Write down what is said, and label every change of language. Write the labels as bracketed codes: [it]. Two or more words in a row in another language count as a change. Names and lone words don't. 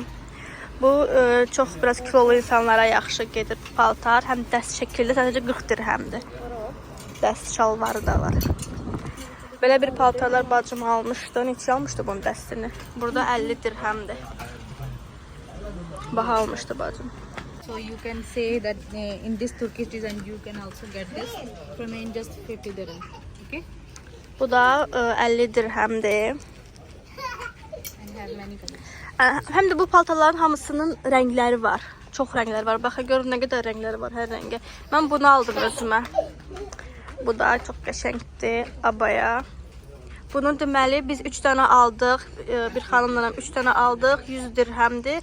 [az] Bu çox biraz kilolu insanlara yaxşı gedir paltar. Həm dəst şəkildə sadəcə 40 dirhəmdir. Dəst şalvarı da var. Belə bir paltarlar bacım almışdı. Neçə almışdı bunun dəstini? Burada 50 dirhəmdir. Baha almışdı bacım. [en] So you can say that in this Turkish design you can also get this from in just 50 dirham. Okay? [az] Bu da 50 dirhəmdir. [en] And have many colors. [az] Həm də bu paltarların hamısının rəngləri var. Çox rəngləri var. Baxın görün nə qədər rəngləri var hər rəngə. Mən bunu aldım özümə. Bu da çox qəşəngdir. Abaya. Bunun deməli biz 3 dənə aldıq. Bir xanımla 3 dənə aldıq. 100 dirhəmdir.